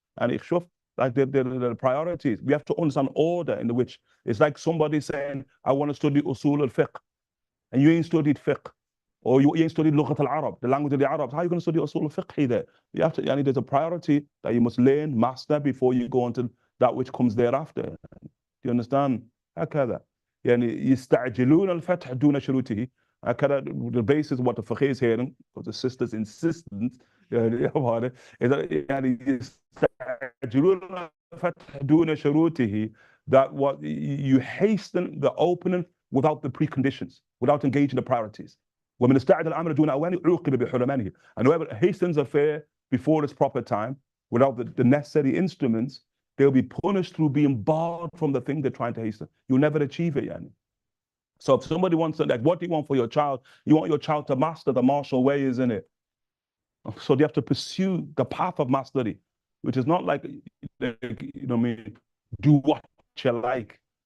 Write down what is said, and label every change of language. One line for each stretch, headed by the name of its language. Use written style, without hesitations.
English: And ich shuf, like the priorities. We have to understand order in which it's like somebody saying, I want to study usul al-fiqh, and you ain't studied fiqh, or you ain't studied lughat al-Arab, the language of the Arabs. How are you going to study usul al-fiqh there? You have to, yani, there's a priority that you must learn, master before you go into that which comes thereafter. Do you understand? هكذا.
Arabic: يعني يستعجلون الفتح دون شروطه.
English: هكذا the basis of what the fiqh is hearing, because the sister's insistence يعني about it, is that يعني
Arabic: يستعجلون الفتح دون شروطه,
English: that what you hasten the opening without the preconditions, without engaging the priorities.
Arabic: ومن استعجل الأمر دون أوانه عوقب بحرمانه.
English: And whoever hastens affair before its proper time, without the necessary instruments, they'll be punished through being barred from the thing they're trying to hasten. You'll never achieve it, yani. So if somebody wants to, like, what do you want for your child? You want your child to master the martial way, isn't it? So they have to pursue the path of mastery, which is not like you know what I mean, do what you like.